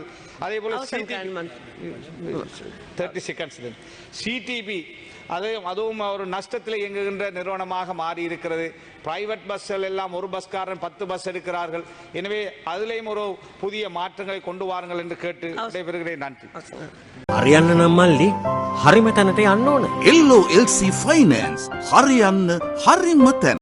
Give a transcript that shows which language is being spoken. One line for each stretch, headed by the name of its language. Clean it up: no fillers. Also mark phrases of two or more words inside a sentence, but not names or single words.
Tamil: அதே போல CTB அதுவும் ஒரு நஷ்டத்தில் இயங்குகின்ற நிறுவனமாக மாறி இருக்கிறது.
English: private buses
Tamil: எல்லாம் ஒரு பஸ்காரன் 10 பஸ் எடுக்கிறார்கள். எனவே அதிலேயும் ஒரு புதிய மாற்றங்களை கொண்டு வாருங்கள் என்று கேட்டு விடைபெறுகிறேன். நன்றி.
Sinhala: හරියන්න නම් මල්ලි හරිම තැනට යන්න ඕන. LOLC ෆයිනෑන්ස් හරියන්න හරිම තැන.